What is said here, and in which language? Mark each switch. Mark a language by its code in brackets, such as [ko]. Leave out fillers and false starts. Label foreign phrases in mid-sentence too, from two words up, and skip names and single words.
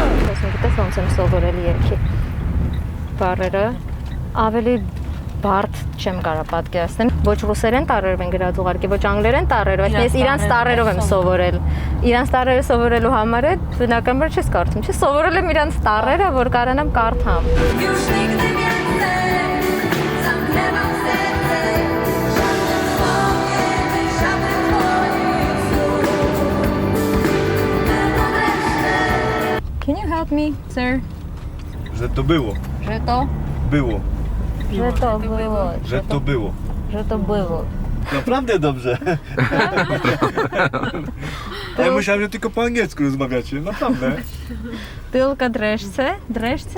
[hy] Գիտես ոնց եմ սովորել երգի բառերը ավելի բարդ չեմ կարող պատկերացնել։ Ոչ ռուսերեն տառերով են գրած ուղարկի, ոչ անգլերեն տառերով, ես իրանց տառերով եմ սովորել։ Իրանց տառերը սովորելու համար է բնականաբար չես կարդում, չէ՞, սովորել եմ իրանց տառերը, որ կարողանամ կարդամ։ [en] Can you help me, sir? [pl] Że to było. Że to Było. było. Że to było. Że to było. Naprawdę dobrze. A ja myślałem, że tylko po angielsku rozmawiacie. Naprawdę. Tylko dreszcze? Dreszcze?